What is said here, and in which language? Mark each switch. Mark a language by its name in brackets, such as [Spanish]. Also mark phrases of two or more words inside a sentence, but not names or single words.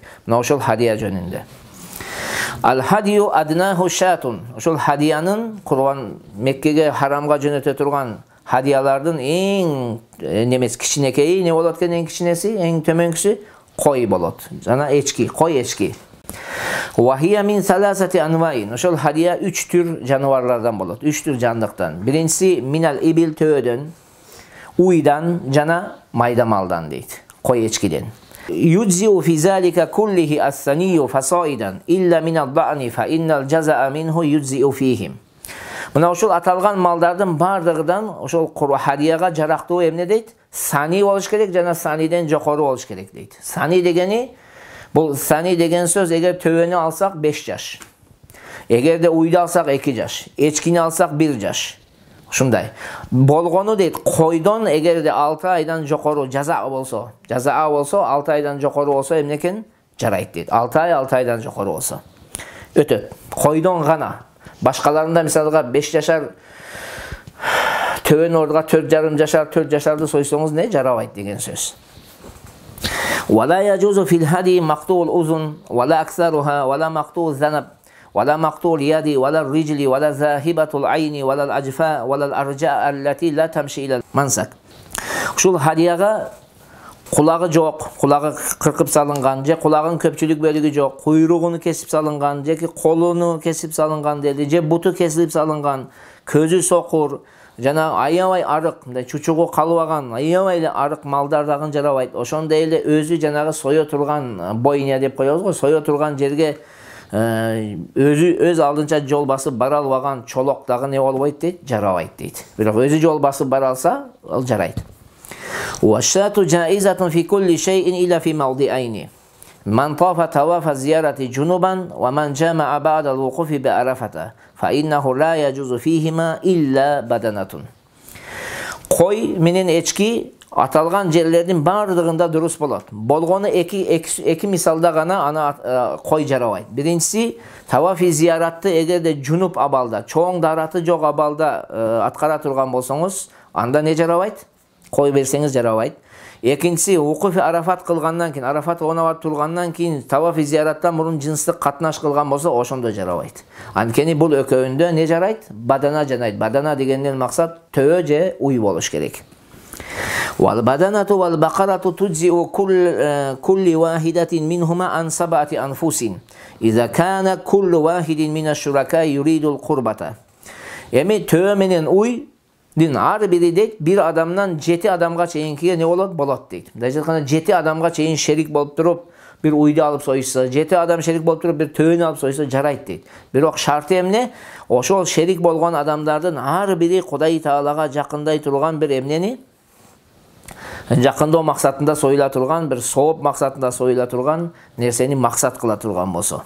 [Kyrgyz] Мына ошол hadия жөнүндө. [Arabic] الهدي أدناه شاة. [Kyrgyz] Ошол хадиянын Курбан Меккеге харамга жөнөтө турган хадиялардын эң немес кичинекейи не болот экен? Эң кичинеси, эң төмөнкүсү кой болот. Жана эчки, кой эчки. [Arabic] وهي من ثلاثة أنواع. [Kyrgyz] Ошол хадия 3 түр жаныбарлардан болот. 3 түр жандыктан. Биринчиси [Arabic] من الإبل [Kyrgyz] төөдөн, уйдан жана майда малдан дейт. Кой эчкиден. [Arabic] يجزئ في ذلك كله الثني فصاعدا إلا من الضأن فإن الجذع منه يجزئ فيهم. [Kyrgyz] Мына ошол аталган малдардын бардыгынан ошол хадияга жарактуу эмне дейт? Сани болуш керек жана саниден жокору болуш керек дейт. Сани дегени бул сани деген сөз эгер төбөнү алсак 5 жаш. Эгерде уйду алсак 2 жаш, эчкини алсак 1 жаш. Ушундай. Болгону дейт, койдон эгерде 6 айдан жокору жазаа болсо 6 айдан жокору болсо эмне экен? Жарайт дейт. 6 айдан жокору болсо өтөт. Койдон гана. Башкаларында мисалга 5 жашар төбөн ордуга 4 жашарды сойсоңуз не жарабайт деген сөз. [Arabic] ولا يجوز في الهدي مقطوع الأذن ولا أكثرها ولا مقطوع الذنب ولا مقطوع اليد ولا الرجل ولا ذاهبة العين ولا الأجفاء ولا الأرجاء التي لا تمشي إلى المنسك. [Kyrgyz] Ушул хадияга кулагы жок, кулагы кыркып салынган, же кулагын көпчүлүк бөлүгү жок, куйругуну кесип салынган, же колуну кесип салынган деди, же буту кесилип салынган, көзү сокур, жана аябай арык, мындай чучугу калбаган, аябай эле арык малдар дагы жарабайт. Ошондой эле өзү жанагы сое турган бойня деп коебуз го, сое турган жерге өз алдынча жол басып бара албаган чолок дагы не болбойт дейт, жарабайт дейт. Бирок өзү жол басып бара алса, ал жарайт. [Arabic] والشاة جائزة في كل شيء إلا في موضعين. من طاف طواف الزيارة جنبا ومن جامع بعد الوقوف بعرفة, فإنه لا يجوز فيهما إلا بدنة. [Kyrgyz] Кой менен эчки аталган жерлердин бардыгында дурус болот. Болгону эки мисалда гана ана кой жарабайт. Биринчиси тавафи зияратты эгерде жунуп абалда, чоң дараты жок абалда аткара турган болсоңуз, анда не жарабайт? Кой берсеңиз жарабайт. Экинчиси вукуфи Арафат кылгандан кийин, Арафат онабар тургандан кийин тавафи зияраттан мурун жынстык катнаш кылган болсо, ошондо жарабайт. Анткени бул экөөндө не жарайт? Бадана жанайт. Бадана дегенден максат төө же уй болуш керек. [Arabic] والبدنة والبقرة تجزئ كل واحدة منهما عن سبعة أنفس إذا كان كل واحد من الشركاء يريد القربة. [Kyrgyz] Эми төө менен уйдин ар бири дейт, бир адамдан 7 адамга чейинкиге не болот дейт. Мындай айтканда 7 адамга чейин шерик болуп туруп бир уйду алып сойса, 7 адам шерик болуп туруп бир төөнү алып сойса жарайт дейт. Бирок шарты эмне? Ошол шерик болгон адамдардын ар бири Кудай Таалага жакындай турган бир эмнени жакындоо максатында союла турган, бир сооп максатында союла турган нерсени максат кыла турган болсо.